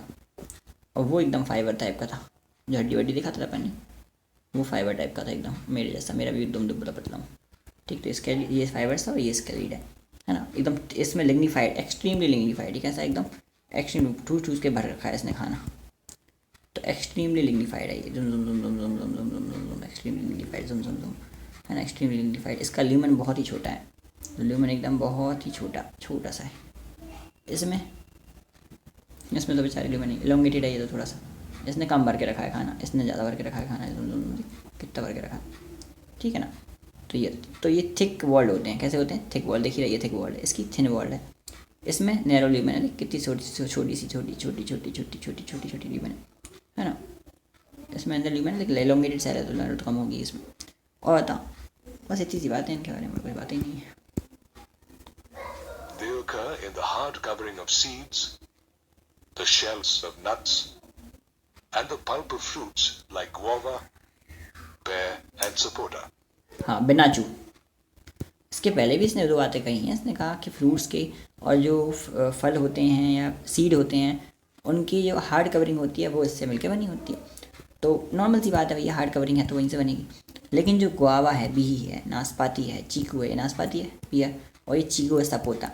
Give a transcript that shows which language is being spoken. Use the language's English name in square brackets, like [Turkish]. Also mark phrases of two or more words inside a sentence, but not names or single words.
[Hindi] और वो एकदम [English] fiber type [Hindi] का था, जो हड्डी वड्डी दिखाता था अपने, वो [English] fiber type [Hindi] का था एकदम मेरे जैसा, मेरा भी एकदम दुबला पतला हूँ, ठीक। तो इसके ये फाइबर था और ये स्केलेट है ना, एकदम इसमें लिग्निफाइड, [English] extremely lignified, [Hindi] कैसा एकदम एक्सट्रीम, ठूस ठूस के भर रखा है इसने खाना, तो [English] extremely lignified [Hindi] है ये, जुम जुम जुम जुम जुम जुम जुम जुम जुम जुम, [English] extremely lignified, जुम जुम जुम, [Hindi] है ना, [English] extremely lignified. [Hindi] इसका ल्यूमन बहुत ही छोटा है, ल्यूमन एकदम बहुत ही छोटा सा है। इसमें तो बेचारे ल्यूमन नहीं, इलोंगेटेड है ये तो थोड़ा सा, इसने कम भर के रखा है खाना, इसने ज़्यादा भर के रखा है खाना, कितना भर के रखा है, ठीक है ना। तो ये [English] thick walled [Hindi] होते हैं, कैसे होते हैं, [English] thick walled, [Hindi] देखिए ये [English] thick walled [Hindi] है, इसकी [English] thin walled [Hindi] है, इसमें [English] narrow lumen [Hindi] है, कितनी छोटी ल्यूमन है ना, इसमें अंदर ल्यूमन है, लेकिन [English] elongated cell [Hindi] है तो नैरो तो कम होगी इसमें। और बताओ, बस इतनी सी बातें, इनके बारे में कोई बातें ही नहीं है। [English] They occur in the hard covering of seeds, the shells of nuts, and the pulp of fruits like guava, pear, and sapota. [Hindi] हाँ, बिनाचू, इसके पहले भी इसने 2 बातें कही हैं। इसने कहा कि फ्रूट्स के और जो फल होते हैं या सीड होते हैं, उनकी जो [English] hard covering [Hindi] होती है वो इससे मिलकर बनी होती है। तो नॉर्मल सी बात है भैया, [English] hard covering [Hindi] है तो वहीं से बनेगी। लेकिन जो गुआवा है, बिही है, नाशपाती है, चीकू है, नाशपाती है भैया, और ये चीकू है, सपोता।